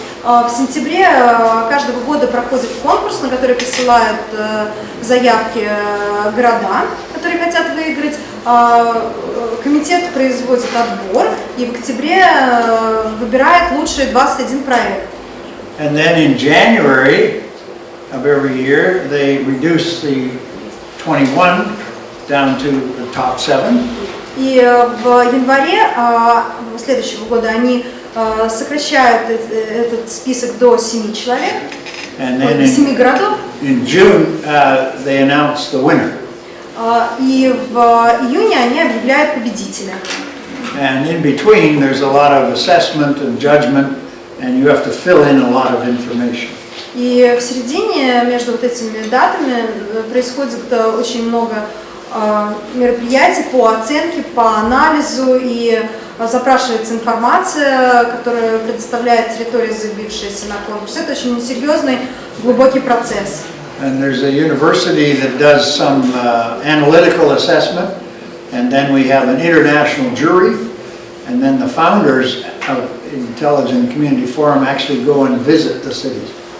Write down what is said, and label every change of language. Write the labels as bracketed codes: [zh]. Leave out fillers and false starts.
[ru] В сентябре каждого года проходит конкурс, на который присылают заявки города, которые хотят выиграть. Комитет производит отбор и в октябре выбирает лучшие 21 проект. [en] And then in January of every year, they reduce the 21 down to the top 7. [ru] И в январе следующего года они сокращают этот список до 7 человек, [en] And then [ru] 7 городов. [en] in June, they announce the winner. [ru] И в июне они объявляют победителя. [en] And in between, there's a lot of assessment and judgment, and you have to fill in a lot of information. [ru] И в середине между вот этими датами происходит очень много мероприятий по оценке, по анализу, и запрашивается информация, которую предоставляет территория, заявившаяся на конкурс. Это очень серьезный, глубокий процесс. [en] And there's a university that does some analytical assessment, and then we have an international jury, and then the founders of Intelligent Community Forum actually go and visit the cities.